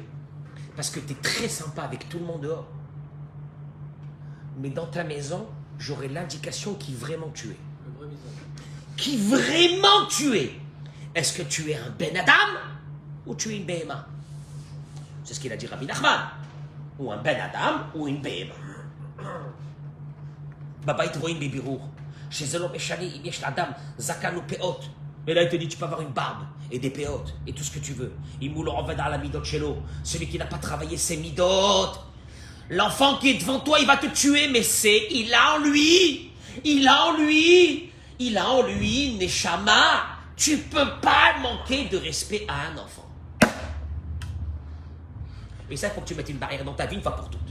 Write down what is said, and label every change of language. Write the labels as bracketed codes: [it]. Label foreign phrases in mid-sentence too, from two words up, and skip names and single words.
[fr] Parce que tu es très sympa avec tout le monde dehors. Mais dans ta maison, j'aurai l'indication qui vraiment tu es. Le vrai visage. Qui vraiment tu es. Est-ce que tu es un [he] בן אדם [fr] ou tu es une Behema? C'est ce qu'il a dit Rabbi Nachman. Ou un [he] בן אדם [fr] ou une Behema. [he] בבית רואים בבירור שזה לא משנה אם יש לאדם זקן ופאות. [fr] Et là il te dit tu peux avoir une barbe et des péotes et tout ce que tu veux. [he] אם הוא לא עובד על המידות שלו, [fr] celui qui n'a pas travaillé ses midot. L'enfant qui est devant toi il va te tuer mais il a en lui Neshama. Tu peux pas manquer de respect à un enfant. Et ça il faut que tu mettes une barrière dans ta vie une fois pour toutes.